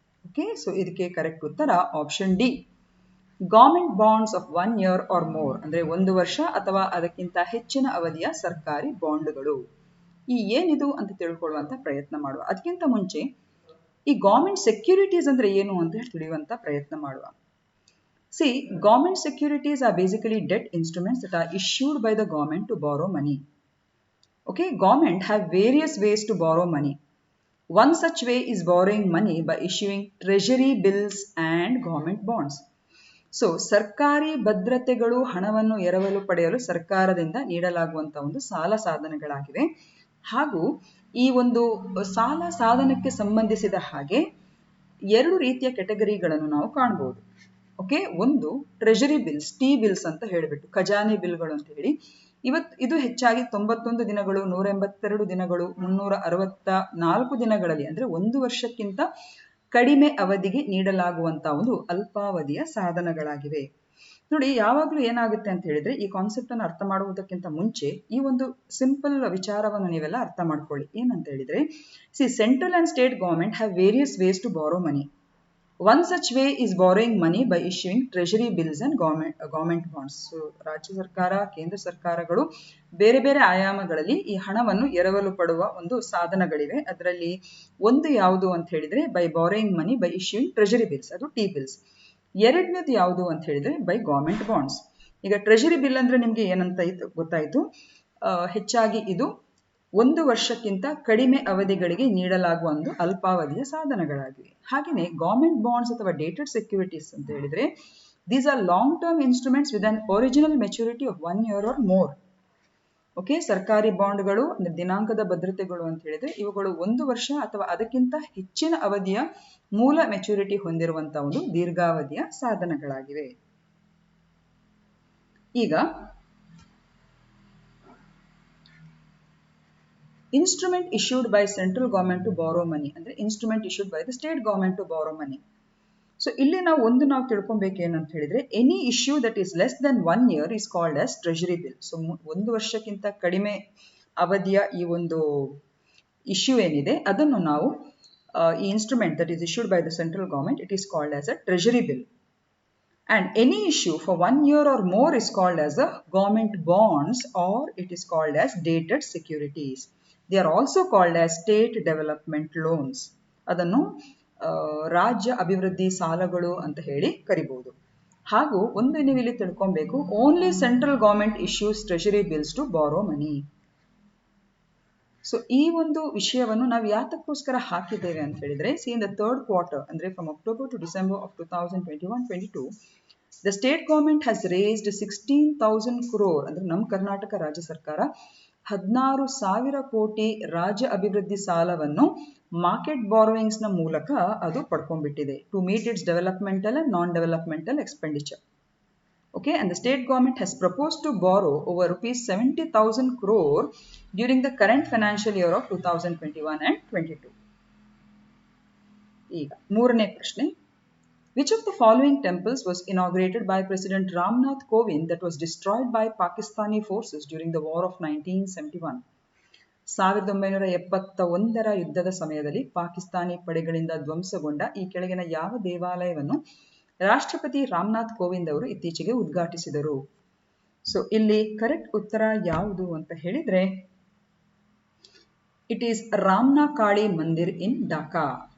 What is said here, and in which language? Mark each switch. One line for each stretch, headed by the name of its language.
Kannada: Okay, so ಇದಕ್ಕೆ correct ಉತ್ತರ option D,
English: government bonds of 1 year or more,
Kannada: ಅಂದ್ರೆ 1 ವರ್ಷ ಅಥವಾ ಅದಕ್ಕಿಂತ ಹೆಚ್ಚಿನ ಅವಧಿಯ ಸರ್ಕಾರಿ ಬಾಂಡ್ಗಳು. ಈ ಏನಿದು ಅಂತ ತಿಳ್ಕೊಳ್ಳುವಂತ ಪ್ರಯತ್ನ ಮಾಡುವ. ಅದಕ್ಕಿಂತ ಮುಂಚೆ ಈ ಗವರ್ಮೆಂಟ್ ಸೆಕ್ಯೂರಿಟೀಸ್ ಅಂದ್ರೆ ಏನು ಅಂತ ತಿಳಿಯುವಂತ ಪ್ರಯತ್ನ ಮಾಡುವ.
English: C, government securities are basically debt instruments that are issued by the government to borrow money. Okay, government have various ways to borrow money. One such way is borrowing money by issuing treasury bills and government bonds.
Kannada: So, ಸರ್ಕಾರಿ ಭದ್ರತೆಗಳು ಹಣವನ್ನು ಎರವಲು ಪಡೆಯಲು ಸರ್ಕಾರದಿಂದ ನೀಡಲಾಗುವಂತಹ ಒಂದು ಸಾಲ ಸಾಧನಗಳಾಗಿವೆ. ಹಾಗೂ ಈ ಒಂದು ಸಾಲ ಸಾಧನಕ್ಕೆ ಸಂಬಂಧಿಸಿದ ಹಾಗೆ 2 ರೀತಿಯ ಕೆಟಗರಿಗಳನ್ನು ನಾವು ಕಾಣಬಹುದು. ಓಕೆ, ಒಂದು ಟ್ರೆಜರಿ ಬಿಲ್ಸ್, ಟಿ ಬಿಲ್ಸ್ ಅಂತ ಹೇಳಿಬಿಟ್ಟು ಖಜಾನೆ ಬಿಲ್ಗಳು ಅಂತ ಹೇಳಿ. ಇದು ಹೆಚ್ಚಾಗಿ 91 ದಿನಗಳು, 182 ದಿನಗಳು, 364 ದಿನಗಳಲ್ಲಿ, ಅಂದ್ರೆ 1 ವರ್ಷಕ್ಕಿಂತ ಕಡಿಮೆ ಅವಧಿಗೆ ನೀಡಲಾಗುವಂತಹ ಒಂದು ಅಲ್ಪಾವಧಿಯ ಸಾಧನಗಳಾಗಿವೆ. ನೋಡಿ, ಯಾವಾಗಲೂ ಏನಾಗುತ್ತೆ ಅಂತ ಹೇಳಿದ್ರೆ, ಈ ಕಾನ್ಸೆಪ್ಟ್ ಅನ್ನು ಅರ್ಥ ಮಾಡುವುದಕ್ಕಿಂತ ಮುಂಚೆ ಈ ಒಂದು ಸಿಂಪಲ್ ವಿಚಾರವನ್ನು ನೀವೆಲ್ಲ ಅರ್ಥ ಮಾಡ್ಕೊಳ್ಳಿ. ಏನಂತ ಹೇಳಿದ್ರೆ,
English: Central and state government have various ways to borrow money. One such way is borrowing money by issuing treasury bills and government bonds.
Kannada: So, ರಾಜ್ಯ ಸರ್ಕಾರ, ಕೇಂದ್ರ ಸರ್ಕಾರಗಳು ಬೇರೆ ಬೇರೆ ಆಯಾಮಗಳಲ್ಲಿ ಈ ಹಣವನ್ನು ಎರವಲು ಪಡುವ ಒಂದು ಸಾಧನಗಳಿವೆ. ಅದರಲ್ಲಿ ಒಂದು ಯಾವುದು ಅಂತ ಹೇಳಿದ್ರೆ
English: By borrowing money by issuing treasury bills, ಅದು T bills.
Kannada: ಎರಡನೇದು ಯಾವುದು ಅಂತ ಹೇಳಿದ್ರೆ
English: By government bonds.
Kannada: ಈಗ ಟ್ರೆಜರಿ ಬಿಲ್ ಅಂದ್ರೆ ನಿಮ್ಗೆ ಏನಂತ ಗೊತ್ತಾಯ್ತು. ಹೆಚ್ಚಾಗಿ ಇದು 1 ವರ್ಷಕ್ಕಿಂತ ಕಡಿಮೆ ಅವಧಿಗಳಿಗೆ ನೀಡಲಾಗುವ ಒಂದು ಅಲ್ಪಾವಧಿಯ ಸಾಧನಗಳಾಗಿವೆ. ಹಾಗೆಯೇ ಗವರ್ಮೆಂಟ್ ಬಾಂಡ್ಸ್ ಅಥವಾ ಡೇಟೆಡ್ ಸೆಕ್ಯೂರಿಟೀಸ್ ಅಂತ ಹೇಳಿದ್ರೆ,
English: These are long term instruments with an original maturity of 1 year or more.
Kannada: Okay, ಸರ್ಕಾರಿ ಬಾಂಡ್ಗಳು ಅಂದ್ರೆ ದಿನಾಂಕದ ಭದ್ರತೆಗಳು ಅಂತ ಹೇಳಿದ್ರೆ ಇವುಗಳು 1 ವರ್ಷ ಅಥವಾ ಅದಕ್ಕಿಂತ ಹೆಚ್ಚಿನ ಅವಧಿಯ ಮೂಲ ಮೆಚುರಿಟಿ ಹೊಂದಿರುವಂತಹ ಒಂದು ದೀರ್ಘಾವಧಿಯ ಸಾಧನಗಳಾಗಿವೆ.
English: ಈಗ instrument issued by central government to borrow money ಅಂದ್ರೆ instrument issued by the state government to borrow money.
Kannada: So ಇಲ್ಲಿ ನಾವು ತಿಳ್ಕೊಬೇಕು ಏನಂತ ಹೇಳಿದ್ರೆ,
English: Any issue that is less than 1 year is called as treasury bill.
Kannada: So 1 ವರ್ಷಕ್ಕಿಂತ ಕಡಿಮೆ ಅವಧಿಯ ಈ ಒಂದು ಇಶ್ಯೂ ಏನಿದೆ ಅದನ್ನು ನಾವು ಈ
English: Instrument that is issued by the central government, it is called as a treasury bill. And any issue for 1 year or more is called as a government bonds, or it is called as dated securities. They are also called as state development loans.
Kannada: ಅದನ್ನು ರಾಜ್ಯ ಅಭಿವೃದ್ಧಿ ಸಾಲಗಳು ಅಂತ ಹೇಳಿ ಕರಿಬಹುದು. ಹಾಗೂ ಒಂದು ನೀವು ಇಲ್ಲಿ ತಿಳ್ಕೊಬೇಕು,
English: Only central government issues treasury bills to borrow money.
Kannada: ಸೊ ಈ ಒಂದು ವಿಷಯವನ್ನು ನಾವು ಯಾತಕ್ಕೋಸ್ಕರ ಹಾಕಿದ್ದೇವೆ ಅಂತ ಹೇಳಿದ್ರೆ,
English: in the 3rd quarter
Kannada: ಅಂದ್ರೆ
English: from October to December of 2021-22 the state government has raised 16,000 crore
Kannada: ಅಂದ್ರೆ ನಮ್ಮ ಕರ್ನಾಟಕ ರಾಜ್ಯ ಸರ್ಕಾರ 16,000 ಕೋಟಿ ರಾಜ್ಯ ಅಭಿವೃದ್ಧಿ ಸಾಲವನ್ನು ಮಾರ್ಕೆಟ್ ಬಾರೋಯಿಂಗ್ಸ್ ನ ಮೂಲಕ ಅದು ಪಡ್ಕೊಂಡ್ಬಿಟ್ಟಿದೆ
English: To meet its developmental and non developmental expenditure. Okay, and the state government has proposed to borrow over rupees 70,000 crore during the current financial year of 2021 and 22.
Kannada: ಈಗ ಮೂರನೇ ಪ್ರಶ್ನೆ,
English: which of the following temples was inaugurated by President Ramnath Kovind that was destroyed by Pakistani forces during the war of 1971?
Kannada: 1971ರ ಯುದ್ಧದ ಸಮಯದಲ್ಲಿ ಪಾಕಿಸ್ತಾನಿ ಪಡೆಗಳಿಂದ ಧ್ವಂಸಗೊಂಡ ಈ ಕೆಳಗಿನ ಯಾವ ದೇವಾಲಯವನ್ನು ರಾಷ್ಟ್ರಪತಿ ರಾಮನಾಥ್ ಕೋವಿಂದ್ ಅವರು ಇತ್ತೀಚೆಗೆ ಉದ್ಘಾಟಿಸಿದರು? ಸೊ ಇಲ್ಲಿ ಕರೆಕ್ಟ್ ಉತ್ತರ ಯಾವುದು ಅಂತ ಹೇಳಿದ್ರೆ, it is ರಾಮ್ನಾ Kali Mandir in Dhaka.